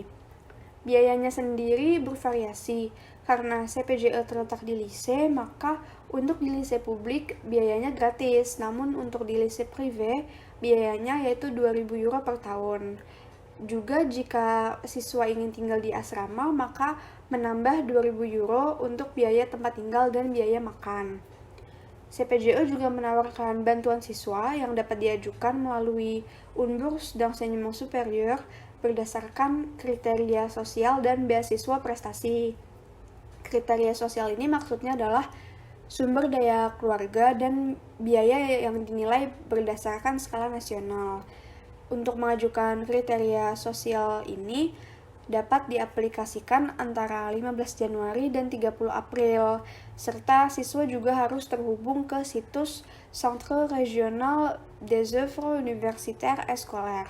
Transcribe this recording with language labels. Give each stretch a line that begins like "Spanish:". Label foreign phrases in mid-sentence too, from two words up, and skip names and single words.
Indonesian: Biayanya sendiri bervariasi, karena CPGE terletak di lise, maka untuk di lise publik biayanya gratis, namun untuk di lise privé biayanya yaitu 2.000 euro per tahun. Juga jika siswa ingin tinggal di asrama, maka menambah 2.000 euro untuk biaya tempat tinggal dan biaya makan. CPGE juga menawarkan bantuan siswa yang dapat diajukan melalui
French: une bourse d'enseignement supérieur
Indonesian: berdasarkan kriteria sosial dan beasiswa prestasi. Kriteria sosial ini maksudnya adalah sumber daya keluarga dan biaya yang dinilai berdasarkan skala nasional. Untuk mengajukan kriteria sosial ini dapat diaplikasikan antara 15 Januari dan 30 April, serta siswa juga harus terhubung ke situs Centre Régional des Œuvres Universitaires et Scolaires.